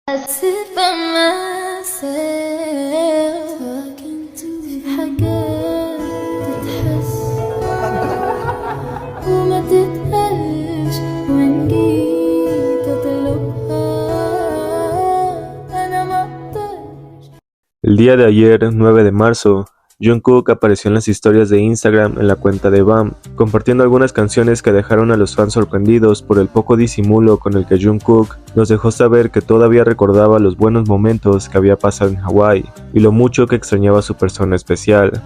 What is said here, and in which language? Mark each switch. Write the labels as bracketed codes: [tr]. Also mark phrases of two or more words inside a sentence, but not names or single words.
[en] sit by myself talking to [ar] حاجات تتحس وما تتقالش وإن جيت أطلبها أنا مقدرش. [es] El día de ayer, 9 de marzo, Jungkook apareció en las historias de Instagram en la cuenta de BAM, compartiendo algunas canciones que dejaron a los fans sorprendidos por el poco disimulo con el que Jungkook nos dejó saber que todavía recordaba los buenos momentos que había pasado en Hawái y lo mucho que extrañaba a su persona especial.